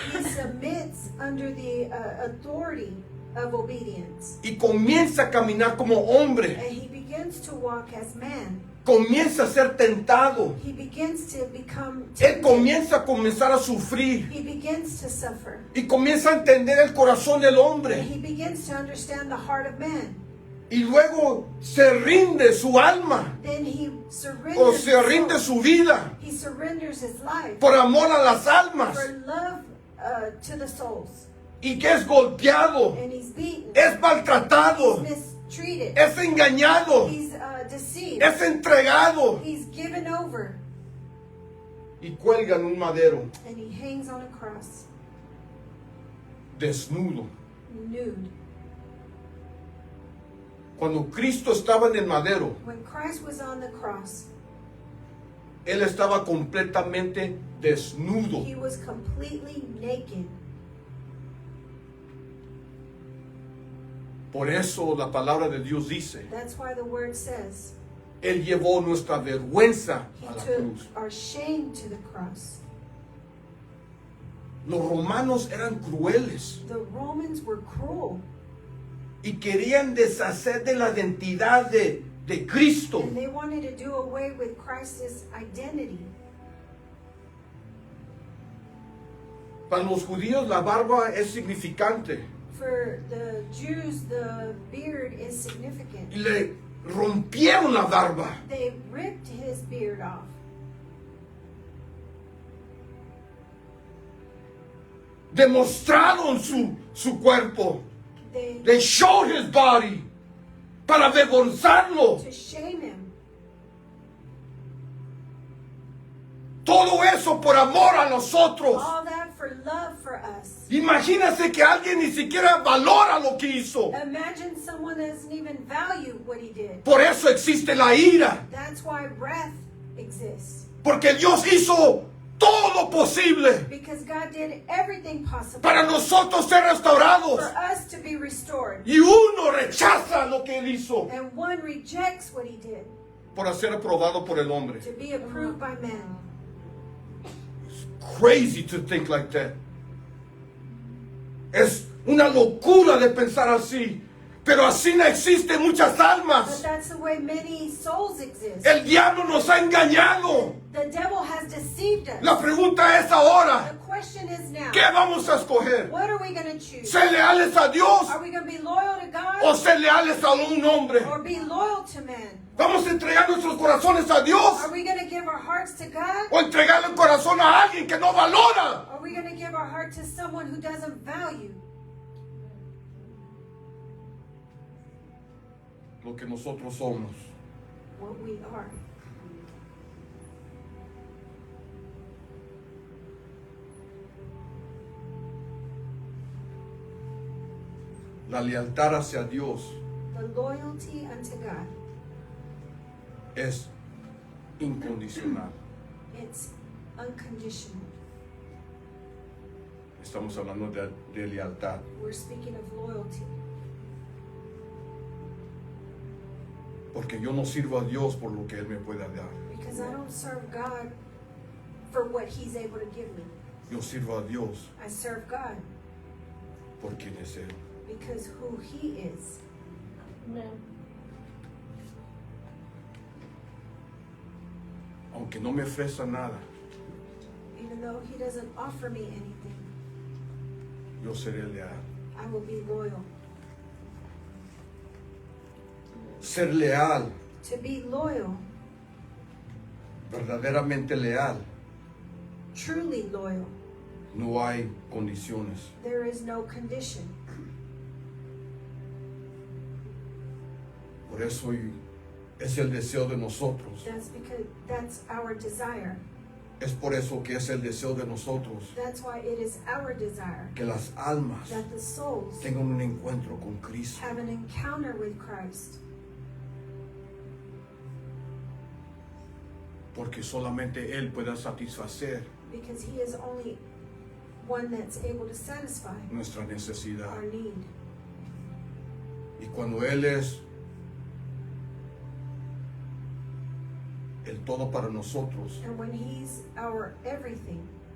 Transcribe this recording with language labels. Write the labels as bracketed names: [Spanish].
[English] He submits under the authority of obedience. [Spanish] y comienza a caminar como hombre. [English] And He begins to walk as man. [Spanish] Comienza a ser tentado. [English] He begins to become [Spanish] Él [English] tempted. [Spanish] comenzar a sufrir [English] He begins to suffer. [Spanish] y comienza a entender el corazón del hombre. [English] He begins to understand the heart of man. [Spanish] Y luego se rinde su alma [English] Then he [Spanish] o [English] surrenders [Spanish] se [English] his [Spanish] rinde [English] soul. [Spanish] su vida [English] He surrenders his life [Spanish] por amor a las almas [English] for love to the souls. [Spanish] y que es golpeado, [English] And he's beaten. [Spanish] es maltratado, [English] He's mistreated. [Spanish] es engañado, [English] He's deceived. [Spanish] es entregado [English] He's given over. [Spanish] y cuelga en un madero [English] And he hangs on a cross, [Spanish] desnudo. [English] nude. [Spanish] Cuando Cristo estaba en el madero, [English] When Christ was on the cross, [Spanish] Él estaba completamente desnudo. [English] he was completely naked. [Spanish] Por eso la palabra de Dios dice, [English] That's why the word says, [Spanish] Él llevó nuestra vergüenza [English] he [Spanish] a la [English] took [Spanish] cruz. [English] our shame to the cross. [Spanish] Los romanos eran crueles [English] The Romans were cruel, [Spanish] y querían deshacer de la identidad de Cristo. [English] and they wanted to do away with Christ's identity. [Spanish] Para los judíos la barba es significante [English] For the Jews, the beard is significant. [Spanish] y le rompieron la barba. [English] They ripped his beard off. [Spanish] Demostraron su cuerpo. [English] They They showed his body [Spanish] para avergonzarlo. [English] to shame him. [Spanish] Todo eso por amor a nosotros. [English] All that for love for us. [Spanish] Imagínese que alguien ni siquiera valora lo que hizo. [English] Imagine someone that doesn't even value what he did. [Spanish] Por eso existe la ira. [English] That's why wrath exists. [Spanish] Porque Dios hizo todo lo posible [English] Because God did everything possible [Spanish] para nosotros ser restaurados. [English] for us to be restored. [Spanish] Y uno rechaza lo que él hizo [English] And one rejects what he did [Spanish] por ser aprobado por el hombre. [English] to be approved by men. Crazy to think like that. [Spanish] Es una locura de pensar así. Pero así no existen muchas [English] But [Spanish] almas. [English] that's the way many souls exist. [Spanish] El diablo nos ha engañado. [English] The devil has deceived us. [Spanish] La pregunta es ahora, [English] The question is now, [Spanish] ¿qué vamos a escoger? [English] what are we going to choose? [Spanish] ¿Ser leales a Dios [English] Are we going to be loyal to [Spanish] o [English] God [Spanish] ser leales a un hombre? [English] or be loyal to men? [Spanish] ¿Vamos a entregar nuestros corazones a Dios [English] Are we going to give our hearts to God? [Spanish] o entregarle el corazón a alguien que no valora? [English] Are we going to give our heart to someone who doesn't value [Spanish] Lo que nosotros somos. [English] what we are? [Spanish] La lealtad hacia Dios [English] The loyalty unto God, [Spanish] es incondicional. [English] it's unconditional. [Spanish] Estamos hablando de lealtad. [English] We're speaking of loyalty. [Spanish] Porque yo no sirvo a Dios por lo que Él me pueda dar. [English] Because I don't serve God for what He's able to give me. [Spanish] Yo sirvo a Dios [English] I serve God [Spanish] por quien es Él. [English] because who He is. [Spanish] Aunque no me ofrezca nada, [English] Even though He doesn't offer me anything, [Spanish] yo seré leal. [English] I will be loyal. [Spanish] Ser leal, [English] To be loyal, [Spanish] verdaderamente leal, [English] truly loyal, [Spanish] no hay condiciones. [English] there is no condition. [Spanish] Por eso es el deseo de nosotros. [English] That's because that's our desire. [Spanish] Es por eso que es el deseo de nosotros [English] That's why it is our desire [Spanish] que las almas [English] that the souls [Spanish] tengan un encuentro con Cristo. [English] have an encounter with Christ. [Spanish] Porque solamente Él pueda satisfacer [English] Because He is only one that's able to satisfy [Spanish] nuestra necesidad. [English] our need. [Spanish] Y cuando Él es el todo para nosotros, [English] And when He's our everything,